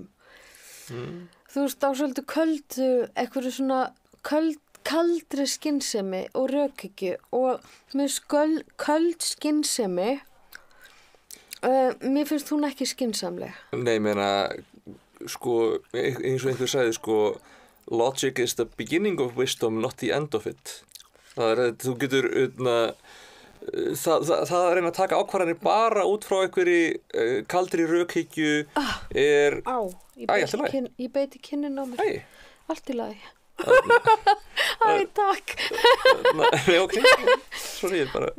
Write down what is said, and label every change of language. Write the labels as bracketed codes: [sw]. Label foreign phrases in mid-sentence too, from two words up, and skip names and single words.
[is] Þú veist, á svolítið köldu, einhverju svona kaldri skynsemi og rökhyggju og með köld skynsemi, mér finnst hún ekki skynsamleg. Nei, ég meina, sko, eins og einhver sagði, sko, [en] logic is the beginning of wisdom, not the end of it. [is] Þú getur, það að reyna að taka ákvarðanir bara út frá einhverju kaldri rökhyggju er... Ég beiti kinnin á mér. Æ. Allt í lagi. Æ, takk. Nei, ok. Sorry, ég bara...